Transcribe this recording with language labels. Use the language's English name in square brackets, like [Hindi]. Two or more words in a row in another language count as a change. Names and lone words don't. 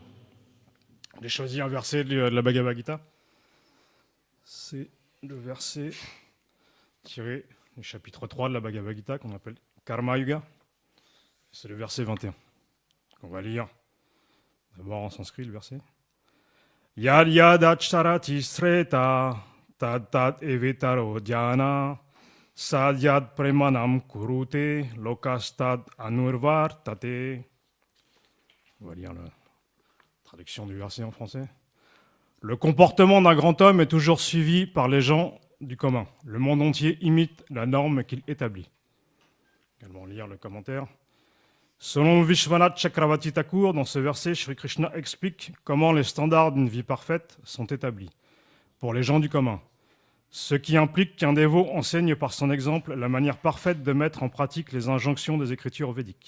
[French] J'ai choisi un verset de la Bhagavad Gita. C'est le verset tiré du chapitre 3 de la Bhagavad Gita qu'on appelle Karma Yuga. C'est le verset 21. On va lire d'abord en sanskrit le verset. [Sanskrit] Yad yad acharati sreta tad tad evetaro dhyana sad yad premanam kurute lokastad anurvar tate. [French] On va lire la traduction du verset en français. Le comportement d'un grand homme est toujours suivi par les gens du commun. Le monde entier imite la norme qu'il établit. Également lire le commentaire. Selon Vishwanath Chakravarti Thakur, dans ce verset, Sri Krishna explique comment les standards d'une vie parfaite sont établis pour les gens du commun, ce qui implique qu'un dévot enseigne par son exemple la manière parfaite de mettre en pratique les injonctions des écritures védiques.